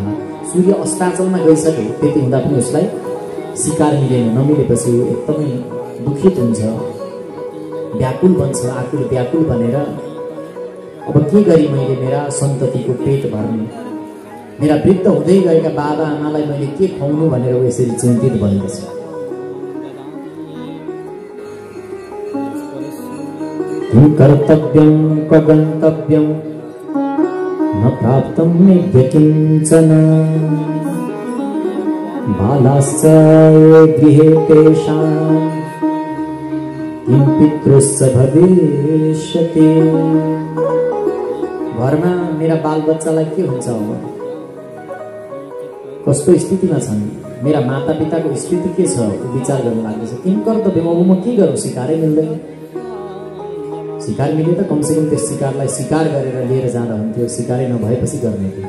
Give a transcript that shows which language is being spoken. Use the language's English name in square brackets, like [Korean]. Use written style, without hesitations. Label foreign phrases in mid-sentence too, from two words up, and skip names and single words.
[Nepali] सूर्य अस्ताचलमा गइसक्यो, त्यति हुँदा पनि उसलाई शिकार मिलेन। नमिलेपछि एकदमै दुखित हुन्छ, व्याकुल बन्छ, आकुल व्याकुल बनेर अब के गरी मैले मेरा सन्ततिको पेट भर्ने, मेरा वृद्ध हुँदै गएका बाबा आमालाई मैले के खुवाउनु भनेर ऊ यसरी चिन्तित बनेको छ। [Sanskrit] किं कर्तव्यं क्व गन्तव्यं न प्राप्तं मेद्य किञ्चन बालाश्च गृहे तेषां किं पितृश्च भविष्यति। [Nepali] घरमा मेरा बालबच्चालाई के हुन्छ, अब कस्तो स्थितिमा छन्, मेरा मातापिताको स्थिति के छ विचार गर्न लाग्दैछ। [Sanskrit] किन कर्तव्य, [Nepali] अब म के गरौँ, सिकारै मिल्दैन। सिकार मिले त कमसेकम त्यस सिकारलाई सिकार गरेर लिएर जाँदा हुन्थ्यो, सिकारै नभएपछि गर्ने थियो।